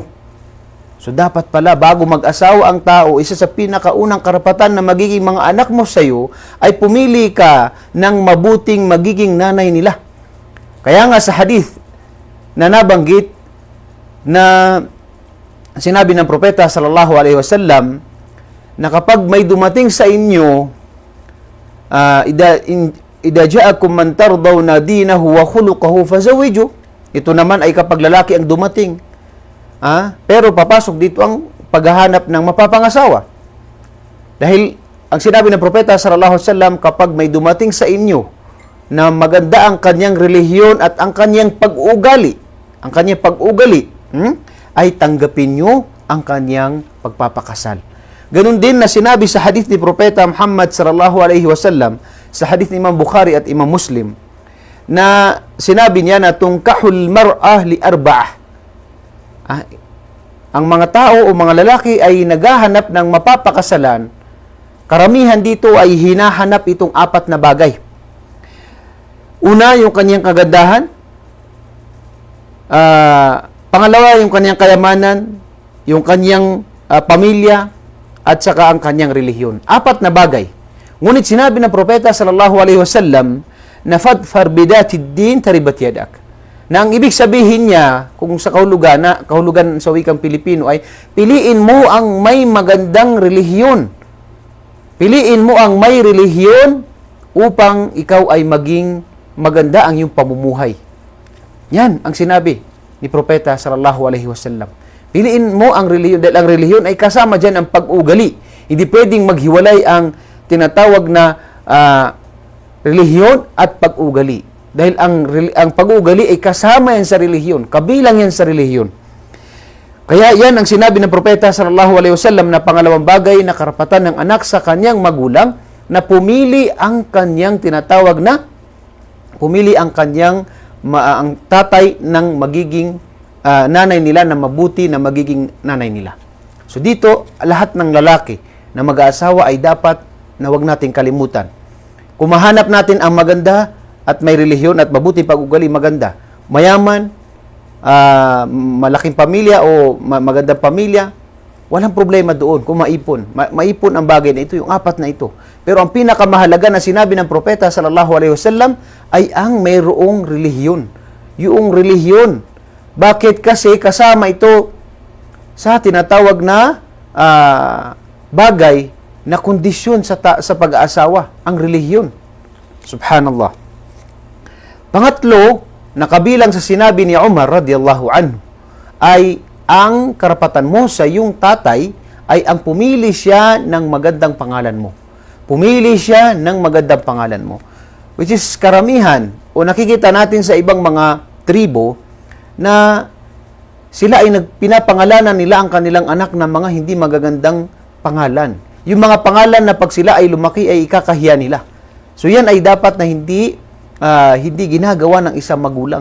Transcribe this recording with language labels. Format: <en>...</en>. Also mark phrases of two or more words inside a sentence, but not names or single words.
<tl>So dapat pala bago mag-asawa ang tao, isa sa pinakaunang karapatan na magiging mga anak mo sa iyo ay pumili ka ng mabuting magiging nanay nila. Kaya nga sa hadith na nabanggit na sinabi ng propeta</tl> <ar>صلى الله عليه وسلم</ar> <tl>na kapag may dumating sa inyo</tl> <ar>إذا جاءكم من ترضون دينه وخلقه فزوجوا.</ar> <tl>Ito naman ay kapag lalaki ang dumating. Pero papasok dito ang paghahanap ng mapapangasawa. Dahil ang sinabi ng propeta</tl> <ar>صلى الله عليه وسلم,</ar> <tl>kapag may dumating sa inyo na maganda ang kanyang relihiyon at ang kanyang pag-ugali, ay tanggapin nyo ang kanyang pagpapakasal. Ganun din na sinabi sa hadith ni Propeta Muhammad</tl> <ar>صلى الله عليه وسلم,</ar> <tl>sa hadith ni Imam Bukhari at Imam Muslim, na sinabi niya na</tl> <ar>تنكح المرأة لأربع.</ar> <tl>Ang mga tao o mga lalaki ay naghahanap ng mapapakasalan, karamihan dito ay hinahanap itong 4 na bagay. Una, yung kanyang kagandahan. Pangalawa, yung kanyang kayamanan, yung kanyang pamilya, at saka ang kanyang relihiyon. 4 na bagay. Ngunit sinabi ng propeta</tl> <ar>صلى الله عليه وسلم</ar> <tl>na</tl> <ar>فاظفر بذات الدين تربت يداك.</ar> <tl>Na ang ibig sabihin niya, kung sa kahulugan sa wikang Pilipino ay, piliin mo ang may magandang relihiyon. Piliin mo ang may relihiyon upang ikaw ay maging maganda ang iyong pamumuhay. Yan ang sinabi ni propeta</tl> <ar>صلى الله عليه وسلم.</ar> <tl>Piliin mo ang relihiyon dahil ang relihiyon ay kasama dyan ang pag-ugali. Hindi pwedeng maghiwalay ang tinatawag na relihiyon at pag-ugali. Dahil ang pag-ugali ay kasama yan sa relihiyon. Kabilang yan sa relihiyon. Kaya yan ang sinabi ng propeta</tl> <ar>صلى الله عليه وسلم</ar> <tl>na pangalawang bagay na karapatan ng anak sa kanyang magulang na pumili ang kanyang tinatawag na ang tatay ng magiging nanay nila na mabuti na magiging nanay nila. So dito, lahat ng lalaki na mag-aasawa ay dapat na huwag nating kalimutan. Kung mahanap natin ang maganda at may relihiyon at mabuti pag-ugali, maganda. Mayaman, malaking pamilya o magandang pamilya, walang problema doon kung maipon. Maipon ang bagay na ito, yung 4 na ito. Pero ang pinakamahalaga na sinabi ng propeta</tl> <ar>صلى الله عليه وسلم</ar> <tl>ay ang mayroong relihiyon. Yung relihiyon. Bakit? Kasi kasama ito sa tinatawag na bagay na kondisyon sa pag-aasawa, ang relihiyon. Subhanallah. Pangatlo, na kabilang sa sinabi ni Umar</tl> <ar>رضي الله عنه,</ar> <tl>ay ang karapatan mo sa iyong tatay ay ang pumili siya ng magandang pangalan mo. Pumili siya ng magandang pangalan mo.</tl> <en>Which is</en> <tl>karamihan, o nakikita natin sa ibang mga tribo, na sila ay pinapangalanan nila ang kanilang anak ng mga hindi magagandang pangalan. Yung mga pangalan na pag sila ay lumaki ay ikakahiya nila. So yan ay dapat na hindi ginagawa ng isang magulang.</tl>